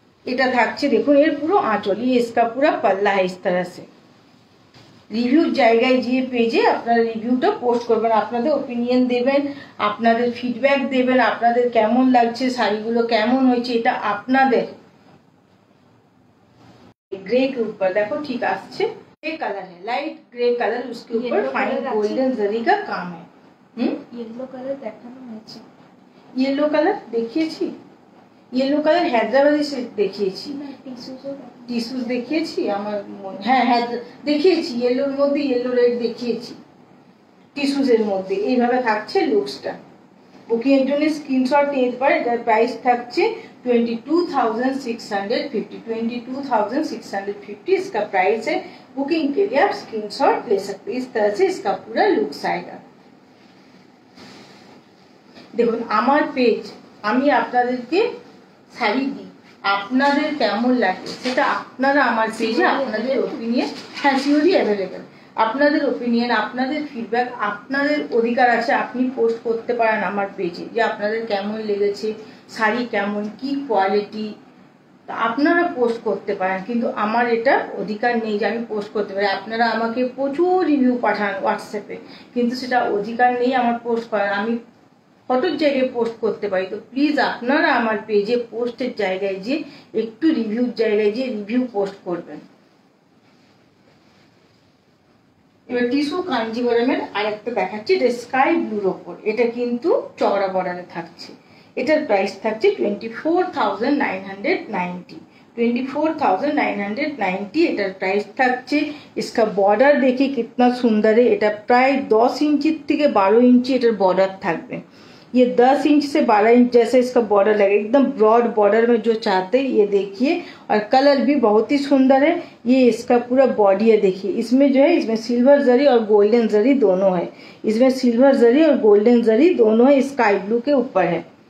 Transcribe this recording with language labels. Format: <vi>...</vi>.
<bn>এটা থাকছে দেখুন এর পুরো আঁচল,</bn> <hi>ये इसका पूरा पल्ला है। इस तरह से</hi> <bn>রিভিউর জায়গায় গিয়ে পেজে আপনারা রিভিউটা পোস্ট করবেন, আপনাদের ওপিনিয়ন দেবেন, আপনাদের ফিডব্যাক দেবেন, আপনাদের কেমন লাগছে, শাড়িগুলো কেমন হয়েছে, এটা আপনাদের।</bn> <hi>ग्रे के ऊपर देखो ठीक আসছে, ग्रे कलर है, लाइट ग्रे कलर, उसके ऊपर फाइन गोल्डन जरी का काम है।</hi> <bn>येलो कलर দেখানো হয়েছে, येलो कलर দেখিয়েছি, येलो कलर হায়দ্রাবাদি সিল্ক দেখিয়েছি, টিস্যুস দেখিয়েছি আমার হ্যাঁ হ্যাঁ দেখিয়েছি, येलोর মধ্যে येलो রেড দেখিয়েছি, টিস্যুসের মধ্যে। এইভাবে থাকছে লুকসটা। বুকিং এর জন্য স্ক্রিনশট নিতে পারে। যার প্রাইস থাকছে 22,650, 22,650</bn> <hi>इसका प्राइस है। बुकिंग के लिए आप स्क्रीनशॉट ले सकते हैं। इस तरह से इसका पूरा लुक्स आएगा।</hi> <bn>দেখুন আমার পেজ, আমি আপনাদেরকে শাড়ি দিই, আপনাদের কেমন লাগে সেটা আপনারা আমার পেজে আপনাদের ওপিনিয়ন, হ্যাঁ সিওরি অ্যাভেলেবেল, আপনাদের ওপিনিয়ন, আপনাদের ফিডব্যাক, আপনাদের অধিকার আছে। আপনি পোস্ট করতে পারেন আমার পেজে যে আপনাদের কেমন লেগেছে, শাড়ি কেমন, কি কোয়ালিটি, আপনারা পোস্ট করতে পারেন। কিন্তু আমার এটা অধিকার নেই যে আমি পোস্ট করতে পারি। আপনারা আমাকে প্রচুর রিভিউ পাঠান হোয়াটসঅ্যাপে, কিন্তু সেটা অধিকার নেই আমার পোস্ট করার। আমি ফটোর জায়গায় পোস্ট করতে পারি। তো প্লিজ আপনারা আমার পেজে পোস্টের জায়গায় যে একটু রিভিউর জায়গায় যে রিভিউ পোস্ট করবেন। এবার টিস্যু কাঞ্জিবরমের আরেকটা দেখাচ্ছি, এটা স্কাই ব্লুর ওপর, এটা কিন্তু চওড়া বর্ডারে থাকছে। এটার প্রাইস থাকছে 24,990, 24,990 এটার প্রাইস থাকছে।</bn> <hi>इसका बॉर्डर देखिए कितना सुंदर है।</hi> <bn>এটা প্রায় 10 इंच থেকে 12 इंच এটার बॉर्डर থাকবে।</bn> <hi>ये 10 इंच से 12 इंच जैसे इसका बॉर्डर लगेगा, एकदम ब्रॉड बॉर्डर में जो चाहते हैं ये देखिए। और कलर भी बहुत ही सुंदर है। ये इसका पूरा बॉडी है, देखिए इसमें जो है, इसमें सिल्वर जरी और गोल्डन जरी दोनों है। इसमें सिल्वर जरी और गोल्डन जरी दोनों है, स्काई ब्लू के ऊपर है।</hi>